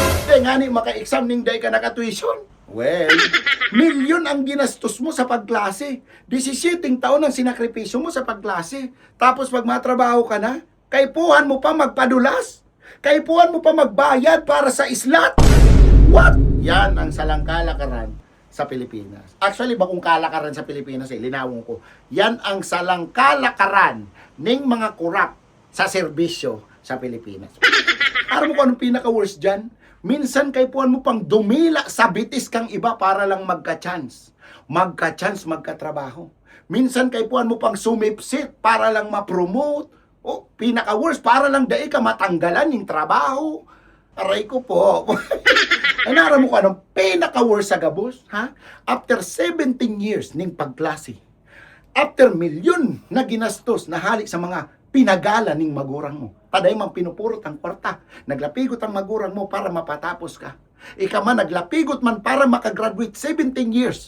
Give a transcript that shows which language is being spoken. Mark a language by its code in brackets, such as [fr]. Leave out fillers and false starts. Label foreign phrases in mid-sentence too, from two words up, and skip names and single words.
[bik] Taday nga ni maka-exam ning day ka naka-tuition. Well, milyon ang ginastos mo sa pagklase. 17 taon ang sinakripisyo mo sa pagklase. Tapos pag matrabaho ka na, kaipuhan mo pa magpadulas. Kaipuhan mo pa magbayad para sa islat. [en] What? [bik] Yan ang salang kalakaran sa Pilipinas. Actually, bagong kalakaran sa Pilipinas linawin ko. Yan ang salang kalakaran ng mga kurap sa serbisyo sa Pilipinas. Aram mo kung anong pinaka-worst dyan? Minsan kaipuhan mo pang dumila sa bitis kang iba para lang magka-chance. Magka-chance, magka-trabaho. Minsan kaipuhan mo pang sumipsit para lang ma-promote. O, pinaka-worst, para lang dai ka matanggalan yung trabaho. Aray ko po. Ay, naram mo kung anong pinaka-worst sa gabos, ha? After 17 years ning pagklase, after milyon na ginastos na halik sa mga pinagala ning magurang mo, taday mang pinupurot ang kwarta, naglapigot ang magurang mo para mapatapos ka. Ika man naglapigot man para makagraduate 17 years.